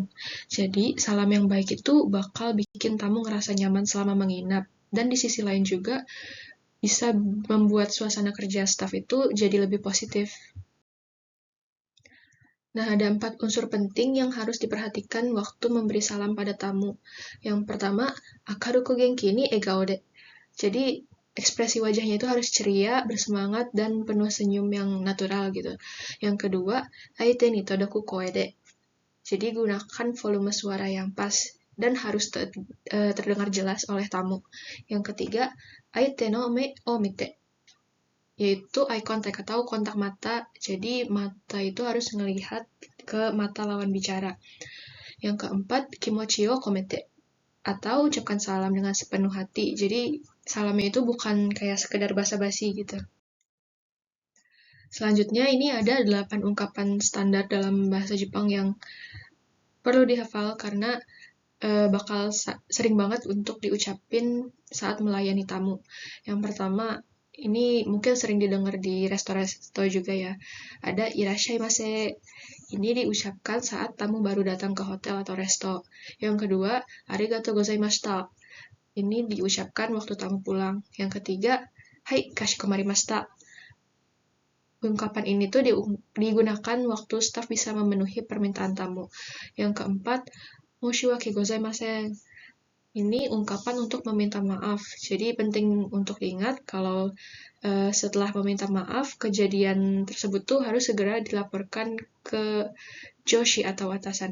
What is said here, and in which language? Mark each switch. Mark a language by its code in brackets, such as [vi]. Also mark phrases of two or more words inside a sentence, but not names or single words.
[id] Jadi, salam yang baik itu bakal bikin tamu ngerasa nyaman selama menginap. Dan di sisi lain juga bisa membuat suasana kerja staf itu jadi lebih positif. Nah, ada 4 unsur penting yang harus diperhatikan waktu memberi salam pada tamu. Yang pertama, [ja] 明るく元気に笑顔で. [id] Jadi, ekspresi wajahnya itu harus ceria, bersemangat, dan penuh senyum yang natural gitu. Yang kedua, [ja] 相手に届く声で. [id] Jadi gunakan volume suara yang pas dan harus terdengar jelas oleh tamu. Yang ketiga, [ja] 相手の目を見て, [id] yaitu [en] eye contact [id] atau kontak mata. Jadi mata itu harus melihat ke mata lawan bicara. Yang keempat, [ja] 気持ちを込めて, [id] atau ucapkan salam dengan sepenuh hati. Jadi salamnya itu bukan kayak sekedar basa-basi gitu. Selanjutnya ini ada 8 ungkapan standar dalam bahasa Jepang yang perlu dihafal karena bakal sering banget untuk diucapin saat melayani tamu. Yang pertama, ini mungkin sering didengar di resto-resto juga ya. Ada irashaimase. Ini diucapkan saat tamu baru datang ke hotel atau resto. Yang kedua, [ja] ありがとうございました. [id] Ini diucapkan waktu tamu pulang. Yang ketiga, [ja] はい かしこまりました. [id] Ungkapan ini tuh digunakan waktu staf bisa memenuhi permintaan tamu. Yang keempat, [ja] 申し訳ございません. [id] Ini ungkapan untuk meminta maaf. Jadi penting untuk diingat kalau setelah meminta maaf, kejadian tersebut tuh harus segera dilaporkan ke joshi atau atasan.